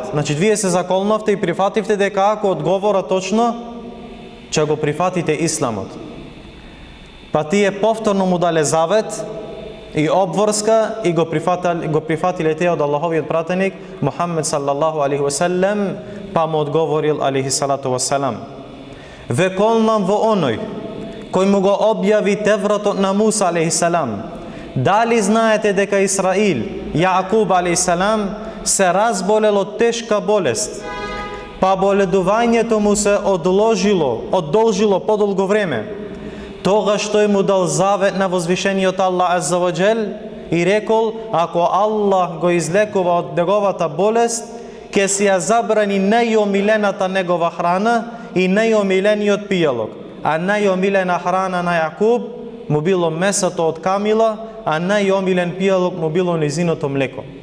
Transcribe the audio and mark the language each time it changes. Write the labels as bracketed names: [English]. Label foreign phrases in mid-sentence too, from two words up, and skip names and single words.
[Macedonian] Значи, вие се заколнавте и прифативте дека ако одговора точно, че го прифатите исламот. Па тие повторно му дале завет и обврска и го прифатиле те од Аллаховиот пратеник Мухаммед [Arabic] صلى الله عليه وسلم, [Macedonian] па му одговорил [Arabic] عليه الصلاة والسلام: [Macedonian] ве колнам во оној кој му го објави Тевратот на Муса [Arabic] عليه السلام. [Macedonian] Дали знаете дека Исраил, Јаакуб [Arabic] عليه السلام, [Macedonian] се разболел од тешка болест, па боледувањето му се одолжило подолго време. Тогаш тој му дал завет на возвишениот Аллах [Arabic] عز وجل [Macedonian] и рекол: ако Аллах го излекува од неговата болест, ќе си ја забрани најомилената негова храна и најомилениот пијалок. А најомилена храна на Јакуб му било месото од камила, а најомилен пијалок му било низиното млеко.